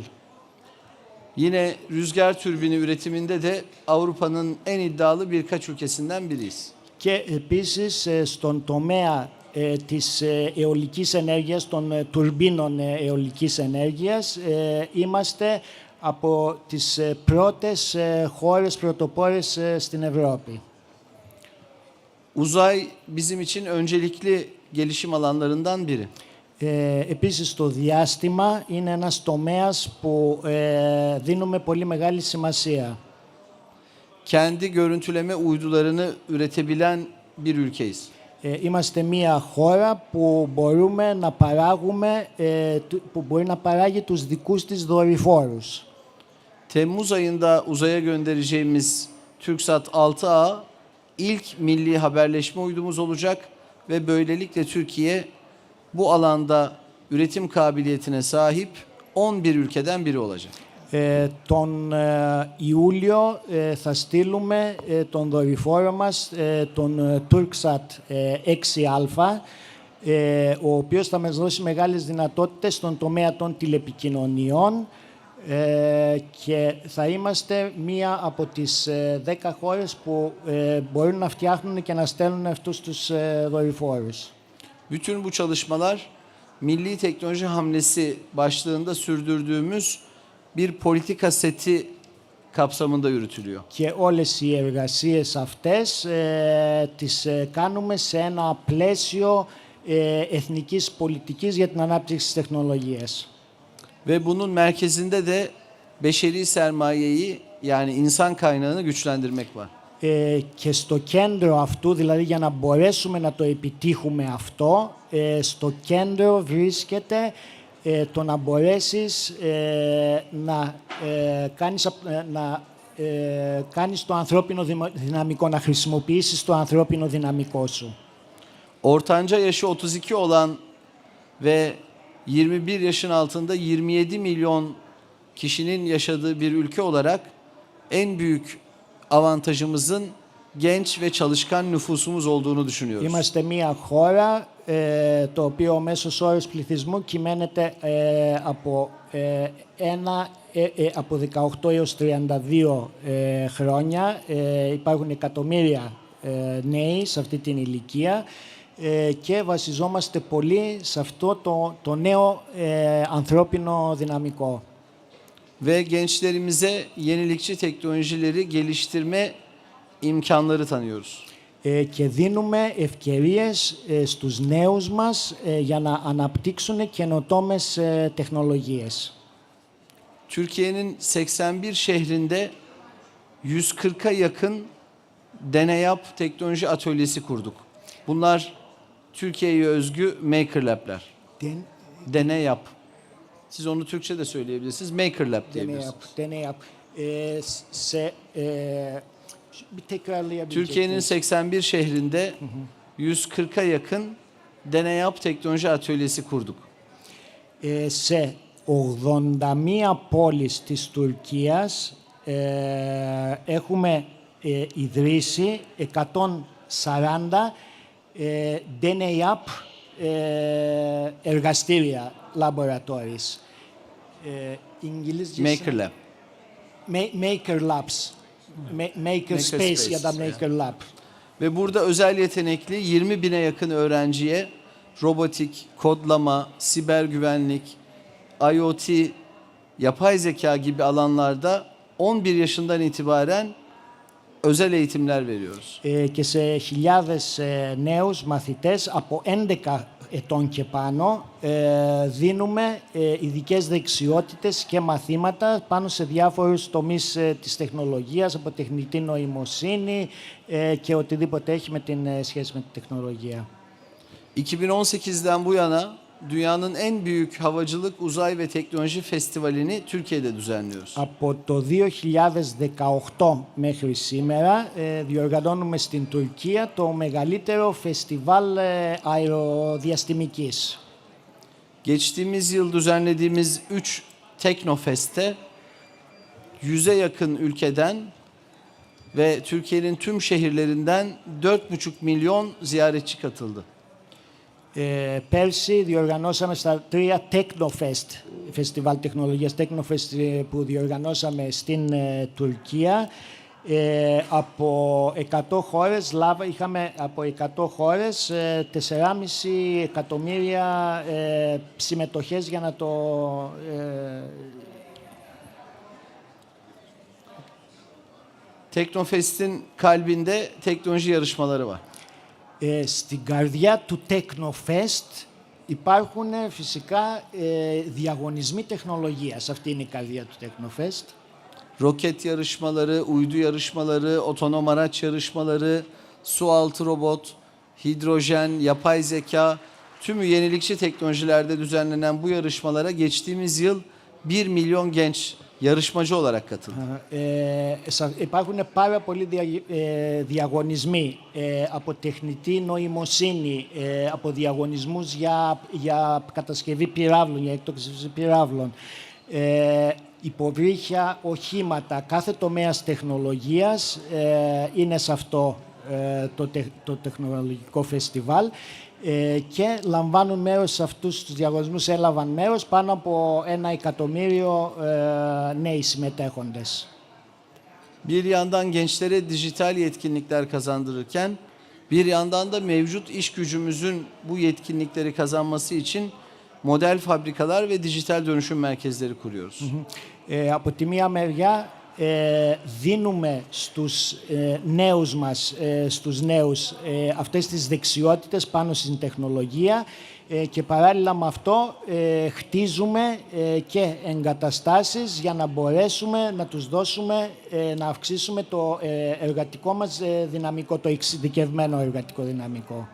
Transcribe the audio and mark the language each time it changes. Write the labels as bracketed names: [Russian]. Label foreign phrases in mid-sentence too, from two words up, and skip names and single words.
[Turkish] Yine rüzgar türbini üretiminde de Avrupa'nın en iddialı birkaç ülkesinden biriyiz. [Greek] Και επίσης στον τομέα της αιωλικής ενέργειας, των τουρμπίνων αιωλικής ενέργειας, είμαστε από τις πρώτες χώρες πρωτοπόρες στην Ευρώπη. [Turkish] Uzay bizim için öncelikli gelişim alanlarından biri. [Greek] Επίσης, το διάστημα είναι ένας τομέας που δίνουμε πολύ μεγάλη σημασία. [Turkish] Kendi görüntüleme uydularını üretebilen bir ülkeyiz. [Greek] Είμαστε μια χώρα που μπορούμε να παράγουμε, που μπορεί να παράγει τους δικούς της δορυφόρους. [Turkish] Temmuz ayında uzaya göndereceğimiz TürkSat 6A ilk milli haberleşme uydumuz olacak ve böylelikle Türkiye bu alanda üretim kabiliyetine sahip 11 ülkeden biri olacak. [Greek] Τον Ιούλιο θα στείλουμε τον δορυφόρο μας, τον TürkSat 6α, ο οποίος θα μας δώσει μεγάλες δυνατότητες στον τομέα των τηλεπικοινωνιών, και θα είμαστε μία από τις 10 χώρες που μπορούν να φτιάχνουν και να στέλνουν αυτούς τους δορυφόρους. [Turkish] Bütün bu çalışmalar milli teknoloji hamlesi başlığında sürdürdüğümüz bir politika seti kapsamında yürütülüyor. [Greek] Και όλες οι εργασίες αυτές τις κάνουμε σε ένα πλαίσιο εθνικής πολιτικής για την ανάπτυξη της τεχνολογίας. [Turkish] Ve bunun merkezinde de beşeri sermayeyi, yani insan kaynağını güçlendirmek var. [Greek] Και στο κέντρο αυτού, δηλαδή για να μπορέσουμε να το επιτύχουμε αυτό, στο κέντρο βρίσκεται το να μπορέσεις να κάνεις το ανθρώπινο δυναμικό, να χρησιμοποιήσεις το ανθρώπινο δυναμικό σου. [Turkish] Ortanca yaşı 32 olan ve 21 yaşın altında 27 milyon kişinin yaşadığı bir ülke olarak en büyük avantajımızın genç ve çalışkan nüfusumuz olduğunu düşünüyoruz. [Greek] Είμαστε μια χώρα το οποίο ο μέσος όρος πληθυσμού κυμαίνεται από 18 έως 32 χρόνια. Υπάρχουν εκατομμύρια νέοι σε αυτή την ηλικία και βασιζόμαστε πολύ σε αυτό το νέο ανθρώπινο δυναμικό. [Turkish] Ve gençlerimize yenilikçi teknolojileri geliştirme imkanları tanıyoruz. [Greek] Και δίνουμε ευκαιρίες στους νέους μας για να αναπτύξουν καινοτόμες τεχνολογίες. [Turkish] Türkiye'nin 81 şehrinde 140'a yakın deneyap teknoloji atölyesi kurduk. Bunlar Türkiye'ye özgü Maker Lab'ler. Deneyap. Siz onu Türkçe de söyleyebilirsiniz. Maker Lab diyebilirsiniz. Deneyap. Bir tekrarlayabilecek Türkiye'nin miyiz? 81 şehrinde 140'a yakın deneyap teknoloji atölyesi kurduk. [Greek] Σε 81 πόλεις της Τουρκίας έχουμε ιδρύσει 140 DNAP εργαστήρια, laboratories. [Turkish] Maker Lab. Maker Labs. Maker Space ya da Maker Lab. Ve burada özel yetenekli 20 bine yakın öğrenciye robotik, kodlama, siber güvenlik, IoT, yapay zeka gibi alanlarda 11 yaşından itibaren özel eğitimler veriyoruz. [Greek] Και σε χιλιάδες νέους μαθητές από 11 ετών και πάνω, δίνουμε ειδικές δεξιότητες και μαθήματα πάνω σε διάφορους τομείς της τεχνολογίας, από τεχνητή νοημοσύνη και οτιδήποτε έχει με την σχέση με τη τεχνολογία. [Turkish] 2018'den bu yana dünyanın en büyük havacılık, uzay ve teknoloji festivalini Türkiye'de düzenliyoruz. [Greek] Από το 2018 μέχρι σήμερα διοργανώνουμε στην Τουρκία το μεγαλύτερο φεστιβάλ αεροδιαστημικής. [Turkish] Geçtiğimiz yıl düzenlediğimiz 3 Teknofest'te 100'e yakın ülkeden ve Türkiye'nin tüm şehirlerinden 4,5 milyon ziyaretçi katıldı. [Greek] Πέρσι διοργανώσαμε στα 3 Technofest, φεστιβάλ τεχνολογίας Technofest που διοργανώσαμε στην Τουρκία. Από 100 χώρες, είχαμε από 100 χώρες 4,5 εκατομμύρια συμμετοχές για να το... [Turkish] Teknofest'in kalbinde teknoloji yarışmaları var. [Greek] Στην καρδιά του Technofest υπάρχουν φυσικά διαγωνισμοί τεχνολογίας. Αυτή είναι η καρδιά του Technofest. [Turkish] Roket yarışmaları, uydu yarışmaları, otonom araç yarışmaları, su altı robot, hidrojen, yapay zeka, tümü yenilikçi teknolojilerde düzenlenen bu yarışmalara geçtiğimiz yıl 1 milyon genç yarışmacı olarak katıldı. [Greek] Υπάρχουν πάρα πολλοί διαγωνισμοί από τεχνητή νοημοσύνη, από διαγωνισμούς για κατασκευή πυράβλων, για εκτόξευση πυράβλων, υποβρύχια, οχήματα, κάθε τομέας τεχνολογίας είναι σε αυτό το τεχνολογικό φεστιβάλ και λαμβάνουν μέρος σε αυτούς τους diαγωνισμούς, έλαβαν μέρος πάνω από 1 εκατομμύριο νέοι συμμετέχοντες. [Turkish] Bir yandan gençlere dijital yetkinlikler kazandırırken bir yandan da mevcut iş gücümüzün bu yetkinlikleri kazanması için model fabrikalar ve dijital dönüşüm merkezleri kuruyoruz. [Greek] Από τη μία μεριά δίνουμε στους νέους μας, στους νέους αυτές τις δεξιότητες πάνω στην τεχνολογία και παράλληλα με αυτό χτίζουμε και εγκαταστάσεις για να μπορέσουμε να τους δώσουμε, να αυξήσουμε το εργατικό μας δυναμικό, το εξειδικευμένο εργατικό δυναμικό.